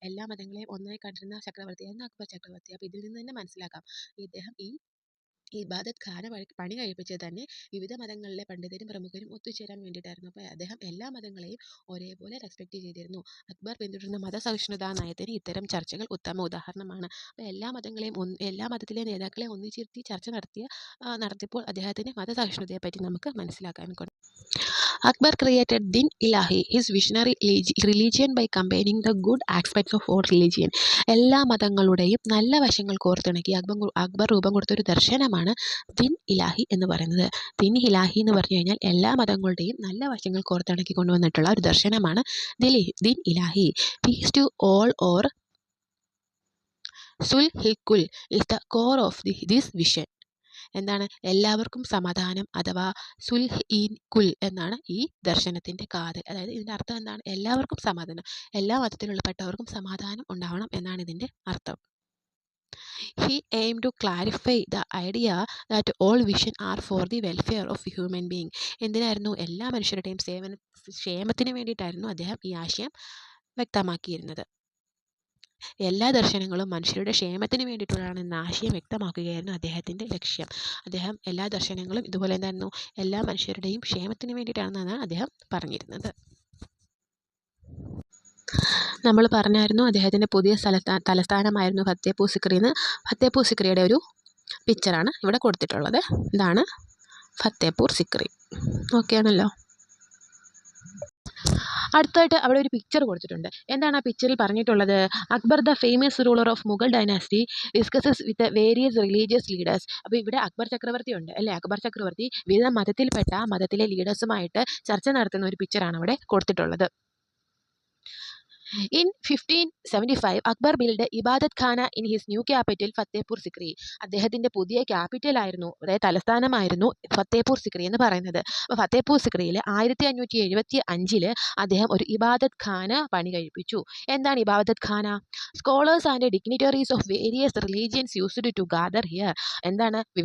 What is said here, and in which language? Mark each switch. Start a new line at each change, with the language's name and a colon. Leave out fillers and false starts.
Malayalam: എല്ലാ മതങ്ങളെയും ഒന്നായി കണ്ടിരുന്ന ചക്രവർത്തിയായിരുന്നു അക്ബർ ചക്രവർത്തി. അപ്പോൾ ഇതിൽ നിന്ന് തന്നെ മനസ്സിലാക്കാം ഇദ്ദേഹം ഈ ഇബാദത്ത് ഖാന പണി കഴിപ്പിച്ചത് തന്നെ വിവിധ മതങ്ങളിലെ പണ്ഡിതരും പ്രമുഖരും ഒത്തുചേരാൻ വേണ്ടിയിട്ടായിരുന്നു. അപ്പോൾ അദ്ദേഹം എല്ലാ മതങ്ങളെയും ഒരേപോലെ റെസ്പെക്റ്റ് ചെയ്തിരുന്നു. അക്ബർ പിന്തുടരുന്ന മതസഹിഷ്ണുതാ നയത്തിന് ഇത്തരം ചർച്ചകൾ ഉത്തമ ഉദാഹരണമാണ്. അപ്പോൾ എല്ലാ മതത്തിലെ നേതാക്കളെ ഒന്നിച്ചിരുത്തി ചർച്ച നടത്തിയപ്പോൾ അദ്ദേഹത്തിൻ്റെ മതസഹിഷ്ണുതയെപ്പറ്റി നമുക്ക് മനസ്സിലാക്കാൻ കൊണ്ട്.
English: Akbar created Din Ilahi, his visionary religion, by combining the good aspects of all religion.
Malayalam: എല്ലാ മതങ്ങളുടെയും നല്ല വശങ്ങൾ കോർത്തിണക്കി അക്ബർ രൂപം കൊടുത്തൊരു ദർശനമാണ് ദിൻ ഇലാഹി എന്ന് പറയുന്നത്. ദിൻ ഇലാഹി എന്ന് പറഞ്ഞു കഴിഞ്ഞാൽ എല്ലാ മതങ്ങളുടെയും നല്ല വശങ്ങൾ കോർത്തിണക്കി കൊണ്ടുവന്നിട്ടുള്ള ഒരു ദർശനമാണ് ദിൻ ഇലാഹി.
English: Peace to all or സുൽ ഹിൽ കുൽ is the core of this vision.
Malayalam: എന്താണ് എല്ലാവർക്കും സമാധാനം അഥവാ സുൽഹ് ഇൻ കുൽ എന്നാണ് ഈ ദർശനത്തിൻ്റെ കാതൽ. അതായത് ഇതിൻ്റെ അർത്ഥം എന്താണ്? എല്ലാവർക്കും സമാധാനം, എല്ലാ മതത്തിലുള്ളപ്പെട്ടവർക്കും സമാധാനം ഉണ്ടാവണം എന്നാണ് ഇതിൻ്റെ അർത്ഥം.
English: He aimed to clarify the idea that all vision are for the welfare of human being.
Malayalam: എന്തിനായിരുന്നു? എല്ലാ മനുഷ്യരുടെയും ക്ഷേമത്തിന് വേണ്ടിയിട്ടായിരുന്നു അദ്ദേഹം ഈ ആശയം വ്യക്തമാക്കിയിരുന്നത്. എല്ലാ ദർശനങ്ങളും മനുഷ്യരുടെ ക്ഷേമത്തിന് വേണ്ടിയിട്ടുള്ളതാണെന്ന ആശയം വ്യക്തമാക്കുകയായിരുന്നു അദ്ദേഹത്തിൻ്റെ ലക്ഷ്യം. അദ്ദേഹം എല്ലാ ദർശനങ്ങളും ഇതുപോലെ എന്തായിരുന്നു? എല്ലാ മനുഷ്യരുടെയും ക്ഷേമത്തിന് വേണ്ടിയിട്ടാണെന്നാണ് അദ്ദേഹം പറഞ്ഞിരുന്നത്. നമ്മൾ പറഞ്ഞായിരുന്നു അദ്ദേഹത്തിൻ്റെ പുതിയ തലസ്ഥാനമായിരുന്നു ഫത്തേപൂർ സിക്രി എന്ന്. ഫത്തേപൂർ സിക്രിയുടെ ഒരു പിക്ചറാണ് ഇവിടെ കൊടുത്തിട്ടുള്ളത്. ഇതാണ് ഫത്തേപൂർ സിക്രി. ഓക്കെ ആണല്ലോ. അടുത്തായിട്ട് അവിടെ ഒരു പിക്ചർ കൊടുത്തിട്ടുണ്ട്. എന്താണ് ആ പിക്ചറിൽ പറഞ്ഞിട്ടുള്ളത്?
English: Akbar the famous ruler of Mughal dynasty discusses with various religious leaders.
Malayalam: അപ്പോൾ ഇവിടെ അക്ബർ ചക്രവർത്തി ഉണ്ട് അല്ലേ? അക്ബർ ചക്രവർത്തി വിവിധ മതത്തിൽപ്പെട്ട മതത്തിലെ ലീഡേഴ്സുമായിട്ട് ചർച്ച നടത്തുന്ന ഒരു പിക്ചറാണ് അവിടെ കൊടുത്തിട്ടുള്ളത്.
English: In 1575, Akbar built Ibadat Khana in his new capital, Fatehpur Sikri.
Malayalam: അദ്ദേഹത്തിൻ്റെ പുതിയ ക്യാപിറ്റലായിരുന്നു, അതായത് തലസ്ഥാനമായിരുന്നു ഫത്തേപൂർ സിക്രി എന്ന് പറയുന്നത്. അപ്പോൾ ഫത്തേപൂർ സിക്രിയിൽ 1575 അദ്ദേഹം ഒരു ഇബാദത്ത് ഖാന പണി കഴിപ്പിച്ചു. എന്താണ് ഇബാദത്ത് ഖാന?
English: Scholars and dignitaries of various religions used to gather here.
Malayalam: എന്താണ്?